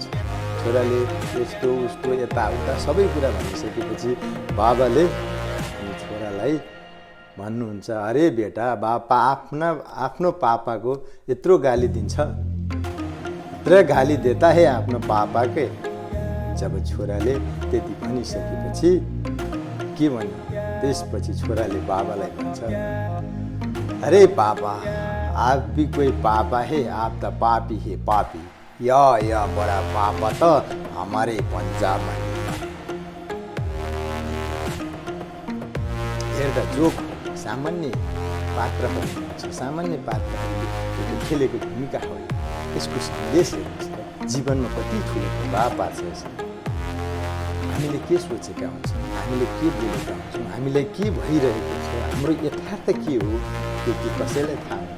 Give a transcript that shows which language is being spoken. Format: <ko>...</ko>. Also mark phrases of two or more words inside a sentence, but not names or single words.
<ne>छोराले यस्तो उस्तो यताउता सबै कुरा भनिसकेपछि बाबाले छोरालाई भन्नुहुन्छ, अरे बेटा, बापा आफ्नो पापाको यत्रो गाली दिन्छ, यत्रो</ne> <hi>गाली देता है</hi> <ne>आफ्नो पापाकै। जब छोराले त्यति भनिसकेपछि के भन्यो, त्यसपछि छोराले बाबालाई भन्छ,</ne> <hi>अरे पापा, आप भी कोई पापा है, आप त पापी है पापी, या बडा पापा त हमारे पंजाब में।</hi> <ne>हेर्दा जोक सामान्य पात्रहरू हुनुहुन्छ, सामान्य पात्रहरूले खेलेको भूमिका हो। यसको सन्देश हेर्नुहोस् त, जीवनमा कति ठुलो प्रभाव पार्छ यसले। हामीले के सोचेका हुन्छौँ, हामीले के बोलेका हुन्छौँ, हामीलाई के भइरहेको छ, हाम्रो यथार्थ के हो, त्यो के कसैलाई थाहा हुन्छ।</ne>